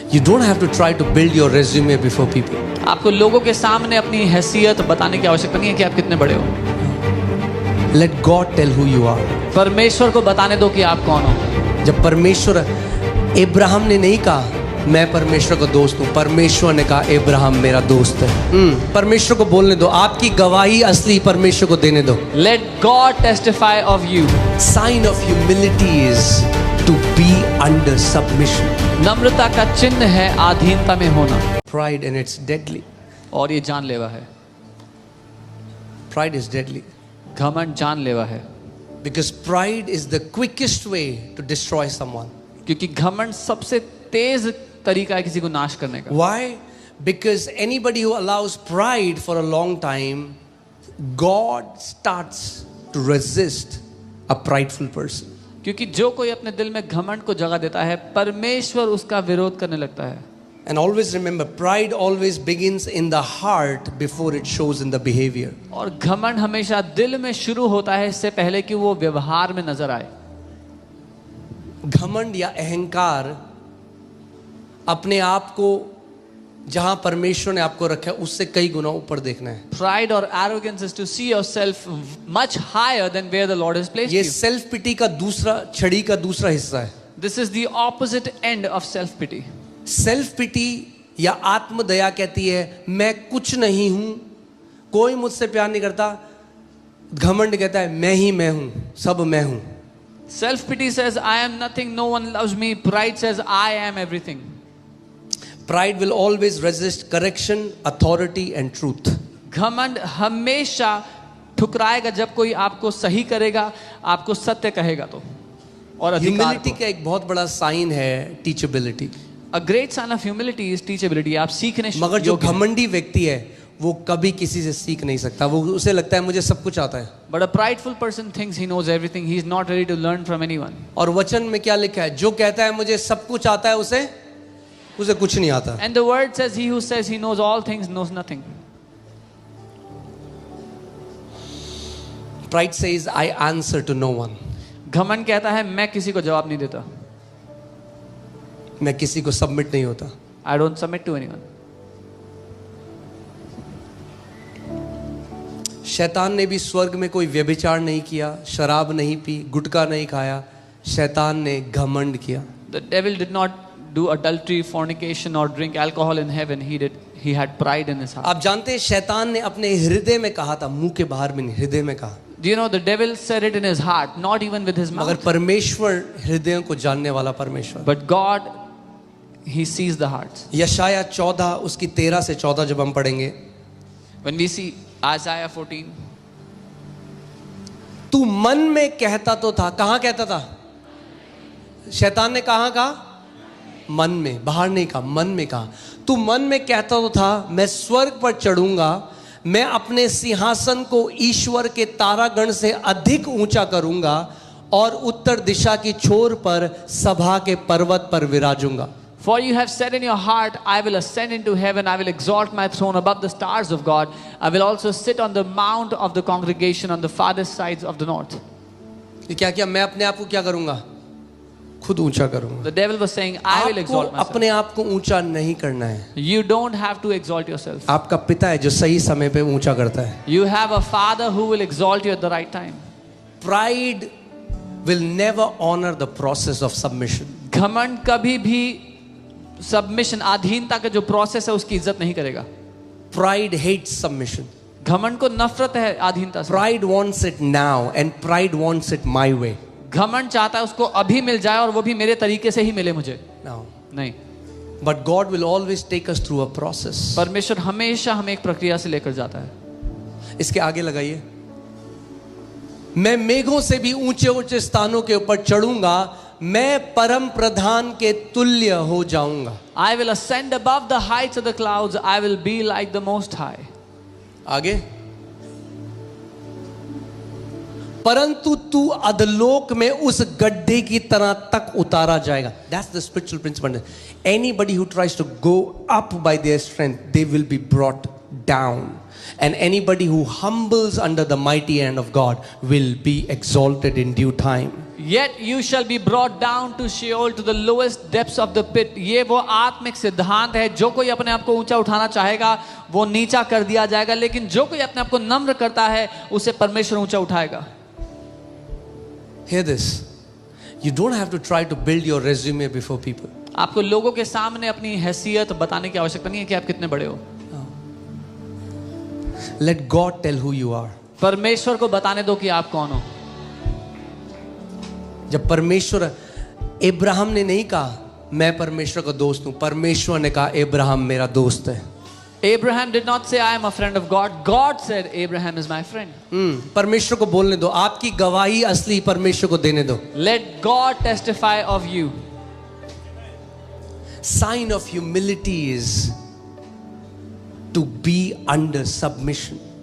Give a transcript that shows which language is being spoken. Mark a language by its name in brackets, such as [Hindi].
[English] You don't have to try to build your resume before people. [Hindi] आपको लोगों के सामने अपनी हैसियत बताने की आवश्यकता नहीं है कि आप कितने बड़े हो। [English] Let God tell who you are. [Hindi] परमेश्वर को बताने दो कि आप कौन हो। जब परमेश्वर, इब्राहिम ने नहीं कहा मैं परमेश्वर का दोस्त हूँ, परमेश्वर ने कहा इब्राहिम मेरा दोस्त है। परमेश्वर को बोलने दो, आपकी गवाही असली परमेश्वर को देने दो। [English] Let God testify of you. Sign of humility is to be under submission. [Hindi] नम्रता का चिन्ह है अधीनता में होना। [English] Pride and it's deadly. [Hindi] और ये जानलेवा है। [English] Pride is deadly. [Hindi] घमंड जानलेवा है। [English] Because pride is the quickest way to destroy someone. [Hindi] क्योंकि घमंड सबसे तेज तरीका है किसी को नाश करने का। [English] Why? Because anybody who allows pride for a long time, God starts to resist a prideful person. [Hindi] क्योंकि जो कोई अपने दिल में घमंड को जगह देता है, परमेश्वर उसका विरोध करने लगता है। [English] And always remember, pride always begins in the heart before it shows in the behavior. [Hindi] और घमंड हमेशा दिल में शुरू होता है इससे पहले कि वो व्यवहार में नजर आए। घमंड या अहंकार अपने आप को जहां परमेश्वर ने आपको रखा है उससे कई गुना ऊपर देखना है। [English] Pride or arrogance is to see yourself much higher than where the Lord has placed [Hindi] ये [English] you. [Hindi] सेल्फ पिटी का दूसरा छड़ी का दूसरा हिस्सा है। [English] This is the opposite end of self pity. [Hindi] Self पिटी या आत्मदया कहती है मैं कुछ नहीं हूं, कोई मुझसे प्यार नहीं करता। घमंड कहता है मैं ही मैं हूं, सब मैं हूं। [English] Self pity says I am nothing, no one loves me. Pride says I am everything. Pride will always resist correction, authority and truth. [Hindi] घमंड हमेशा ठुकराएगा जब कोई आपको सही करेगा, आपको सत्य कहेगा तो। और अधिकार [English] humility [Hindi] को। का एक बहुत बड़ा साइन है teachability. [English] A great sign of humility is teachability. [Hindi] आप सीखने मगर जो योग्य हैं। घमंडी व्यक्ति है वो कभी किसी से सीख नहीं सकता। वो उसे लगता है मुझे सब कुछ आता है। [English] But a prideful person thinks he knows everything. He is not ready to learn from anyone. [Hindi] और वचन में क्या लिखा है? जो कहता है मुझे सब कुछ आता है उसे कुछ नहीं आता। [English] And the word says, he who says he knows all things knows nothing. Pride says I answer to no one. [Hindi] घमंड कहता है मैं किसी को जवाब नहीं देता। मैं किसी को सबमिट नहीं होता। [English] I don't submit to anyone. [Hindi] शैतान ने भी स्वर्ग में कोई व्यभिचार नहीं किया, शराब नहीं पी, गुटखा नहीं खाया। शैतान ने घमंड किया। [English] The devil did not do adultery, fornication or drink alcohol in heaven. He had pride in his heart. [Hindi] आप जानते हैं शैतान ने अपने हृदय में कहा था, मुंह के बाहर में नहीं, हृदय में कहा। [English] Do you know the devil said it in his heart, not even with his [Hindi] मगर [English] mouth. [Hindi] परमेश्वर हृदयों को जानने वाला परमेश्वर। [English] But God, he sees the hearts. [Hindi] यशाया 14 उसकी 13 से 14 जब हम पढ़ेंगे, [English] When we see Isaiah 14, [Hindi] तू मन में कहता तो था। कहाँ कहता था? शैतान ने कहा मन में, बाहर नहीं कहा, मन में कहा। तू मन में कहता तो था मैं स्वर्ग पर चढ़ूंगा, मैं अपने सिंहासन को ईश्वर के तारागण से अधिक ऊंचा करूंगा और उत्तर दिशा की छोर पर सभा के पर्वत पर विराजूंगा। [English] For you have said in your heart, I will ascend into heaven, I will exalt my throne above the stars of God. I will also sit on the mount of the congregation on the farthest sides of the north. [Hindi] ये क्या किया? मैं अपने आप को क्या करूंगा? खुद ऊंचा करूंगा। [English] The devil was saying, I will [Hindi] आपको [English] exalt myself. [Hindi] अपने आप को ऊंचा नहीं करना है। [English] You don't have to exalt yourself. [Hindi] आपका पिता है जो सही समय पे ऊंचा करता है। [English] You have a father who will exalt you at the right time. Pride will never honor the process of submission. [Hindi] घमंड कभी भी सबमिशन, अधीनता का जो प्रोसेस है उसकी इज्जत नहीं करेगा। [English] Pride hates submission. [Hindi] घमंड को नफरत है अधीनता से। [English] Pride wants it now and pride wants it my way. [Hindi] घमंड चाहता है उसको अभी मिल जाए और वो भी मेरे तरीके से ही मिले मुझे। [English] Now, [Hindi] नहीं, [English] but God will always take us through a process. [Hindi] परमेश्वर हमेशा हमें एक प्रक्रिया से लेकर जाता है। इसके आगे लगाइए, मैं मेघों से भी ऊंचे ऊंचे स्थानों के ऊपर चढ़ूंगा, मैं परम प्रधान के तुल्य हो जाऊंगा। [English] I will ascend above the heights of the clouds. I will be like the Most High. [Hindi] आगे, परंतु तू अधलोक में उस गड्ढे की तरह तक उतारा जाएगा। [English] That's the spiritual principle. Anybody who tries to go up by their strength, they will be brought down. And anybody who humbles under the mighty hand of God will be exalted in due time. Yet you shall be brought down to Sheol, to the lowest depths of the pit. [Hindi] ये वो आत्मिक सिद्धांत है, जो कोई अपने आप को ऊंचा उठाना चाहेगा वो नीचा कर दिया जाएगा, लेकिन जो कोई अपने आप को नम्र करता है उसे परमेश्वर ऊंचा उठाएगा. [English] Hear this. You don't have to try to build your resume before people. [Hindi] आपको लोगों के सामने अपनी हैसियत बताने की आवश्यकता नहीं है कि आप कितने बड़े हो. [English] Let God tell who you are. [Hindi] परमेश्वर को बताने दो कि आप कौन हो. जब परमेश्वर, इब्राहिम ने नहीं कहा मैं परमेश्वर का दोस्त हूं, परमेश्वर ने कहा इब्राहिम मेरा दोस्त है. [English] Abraham did not say I am a friend of God. God said Abraham is my friend. [Hindi] परमेश्वर को बोलने दो, आपकी गवाही असली परमेश्वर को देने दो. [English] Let God testify of you. Sign of humility is to be under submission.